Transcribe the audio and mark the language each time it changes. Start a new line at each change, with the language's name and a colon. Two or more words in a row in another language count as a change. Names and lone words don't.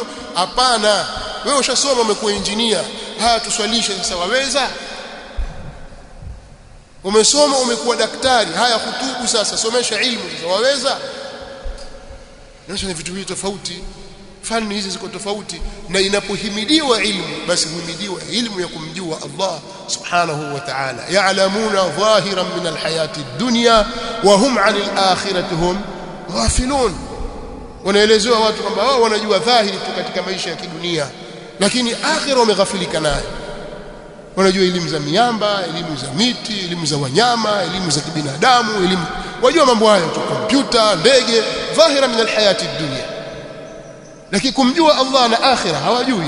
Swahili: Hapana, wewe ushasoma, umekuwa engineer, haya tuswalishe sasa, waweza? Umesoma, umekuwa daktari, haya hutubu sasa, somesha ilmu sasa, waweza? Ni vitu viwili tofauti, fani hizi ziko tofauti. Na inapohimidiwa ilmu, basi huhimidiwa ilmu ya kumjua Allah
Arabic: سبحانه وتعالى. يعلمون ظاهرا من الحياة الدنيا وهم عن الآخرة هم غافلون.
Swahili: Wanaelezewa watu kwamba wao wanajua dhahiri tu katika maisha ya kidunia, lakini akhira wameghafilika nayo. Wanajua elimu za miamba, elimu za miti, elimu za wanyama, elimu za kibinadamu, elimu wajua mambo hayo tu, kompyuta, ndege,
Arabic: ظاهرا من الحياة الدنيا,
Swahili: lakini kumjua Allah na akhira hawajui.